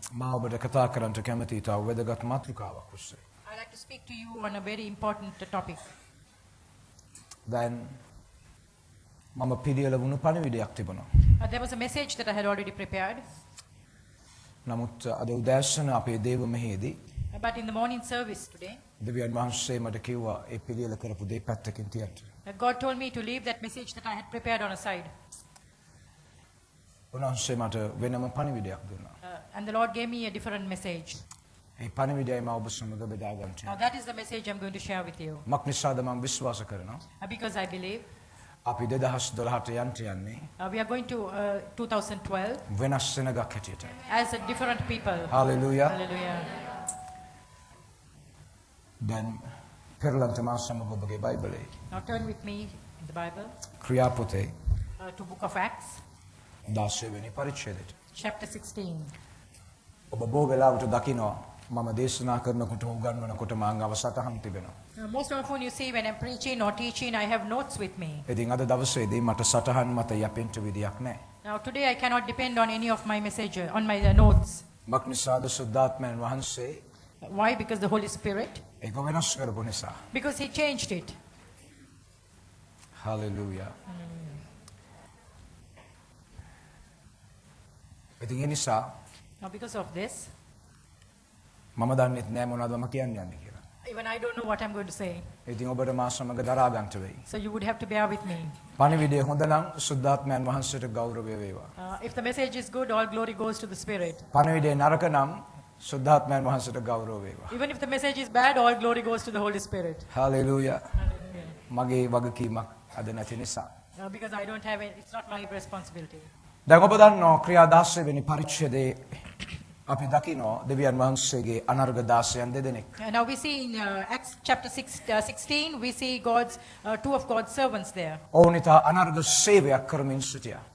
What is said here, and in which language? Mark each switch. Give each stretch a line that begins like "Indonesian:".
Sinhala: මා ඔබට කතා කරන්නට කැමති ඉතා වැදගත් මාතෘකාවක් ඔස්සේ.
English: I'd like to speak to you on a very important topic.
Sinhala: දැන් මම පිළියෙල වුණු පණිවිඩයක් තිබුණා.
English: There was a message that I had already prepared,
Sinhala: නමුත් අද උදෑසන අපේ දේව මෙහෙයේදී
English: but in the morning service today,
Sinhala: දෙවියන් වහන්සේ මට කිව්වා ඒ පිළියෙල කරපු දේ පැත්තකින් තියන්න.
English: God told me to leave that message that I had prepared on a side.
Sinhala: උන්වහන්සේ මට වෙනම පණිවිඩයක් දුන්නා.
English: And the Lord gave me a different message.
Sinhala: ඒ පණිවිඩයයි මම ඔබ සමග බෙදා ගන්න.
English: Now that is the message I'm going to share with you.
Sinhala: මක් නිසාද මම විශ්වාස කරනවා.
English: Because I believe
Sinhala: අපි 2012ට යන්න යන්නේ
English: we are going to 2012
Sinhala: වෙනස් සෙනගක් හැටියට.
English: as a different people. Hallelujah. Hallelujah.
Sinhala: දැන් පෙරලන්ත මා සමග ඔබගේ බයිබලයේ
English: Now turn with me in the Bible
Sinhala: ක්‍රියාපොතේ
English: to Book of Acts,
Sinhala: 16 වෙනි පරිච්ඡේදයට.
English: chapter 16.
Sinhala: ඔබ බොහෝ වෙලාවට දකිනවා මම දේශනා කරනකොට උගන්වනකොට මාංග අවසටහන් තිබෙනවා.
English: Most often you see when I'm preaching or teaching, I have notes with me.
Sinhala: ඉතින් අද දවසේදී මට සටහන් මත යැපෙන්න විදියක් නැහැ.
English: Now today I cannot depend on any of my message, on my notes.
Sinhala: මක් නිසාද සුද්ධාත්මයන් වහන්සේ
English: Why? Because the Holy Spirit.
Sinhala: ඒක වෙනස් කරපු නිසා.
English: Because He changed it. Hallelujah.
Sinhala: ඉතින් ඒ නිසා
English: Now because of this,
Sinhala: මම දන්නෙත් නෑ මොනවද මම කියන්න යන්නේ කියලා.
English: even I don't know what I'm going to say.
Sinhala: ඉතින් ඔබට මා සමග දරා ගන්නට වෙයි.
English: So you would have to bear with me.
Sinhala: පණිවිඩය හොඳ නම් සුද්ධාත්මයන් වහන්සේට ගෞරවය වේවා.
English: If the message is good, all glory goes to the Spirit.
Sinhala: පණිවිඩය නරක නම් සුද්ධාත්මයන් වහන්සේට ගෞරව වේවා.
English: Even if the message is bad, all glory goes to the Holy Spirit. Hallelujah. Hallelujah.
Sinhala: මගේ වගකීමක් අද නැති නිසා.
English: Because I don't have it, it's not my responsibility.
Sinhala: දැන් ඔබ දන්නවා ක්‍රියා 16 වෙනි පරිච්ඡේදයේ අපි දකිනවා දෙවියන් වහන්සේගේ අනර්ග දාසයන් දෙදෙනෙක්.
English: Now we see in Acts chapter 16, we see two of God's servants there.
Sinhala: ඔවුන් ඉතා අනර්ග සේවයක් කරමින් සිටියා.